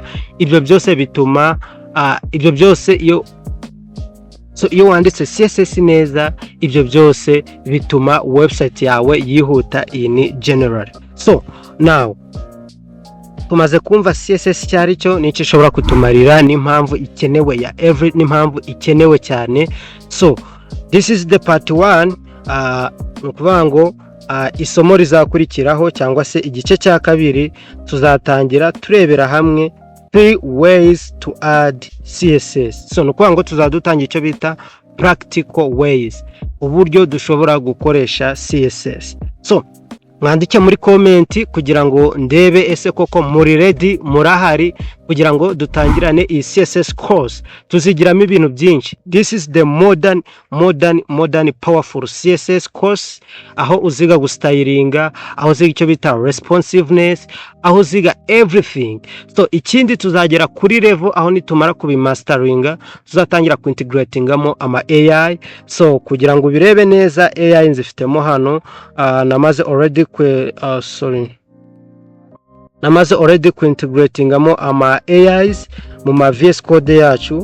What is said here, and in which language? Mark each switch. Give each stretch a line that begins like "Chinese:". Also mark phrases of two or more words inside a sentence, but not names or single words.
Kinyarwanda: Ibyo byose bituma ibyo byose iyo wanditse CSS neza, ibyo byose bituma website yawe yihuta
English: in general.
Kinyarwanda: So now tumaze kumva CSS cyari cyo n'icyo ishobora kutumarira n'impamvu ikenewe ya n'impamvu ikenewe cyane.
English: So this is the part 1.
Kinyarwanda: Nukuvuga ngo isomo rizakurikiraho cyangwa se igice cya kabiri tuzatangira turebera hamwe
English: 3 ways to add CSS.
Kinyarwanda: So nukuvuga ngo tuzadutangira icyo bita
English: practical ways,
Kinyarwanda: uburyo dushobora gukoresha CSS. So mwandike muri comment kugira ngo ndebe ese koko muri ready, murahari kugira ngo dutangirane iyi CSS course. Tuzigiramo ibintu byinshi.
English: This is the modern powerful CSS course,
Kinyarwanda: aho uziga gustylinga, aho uziga icyo bita responsiveness, aho uziga everything. So ikindi tuzagera kuri level aho nitumara kubimasteringa tuzatangira kuintegratingamo ama AI. So kugira ngo birebe neza AI nzifitemo hano, namaze already kuintegratingamo ama AIs mu ma VS Code yacu.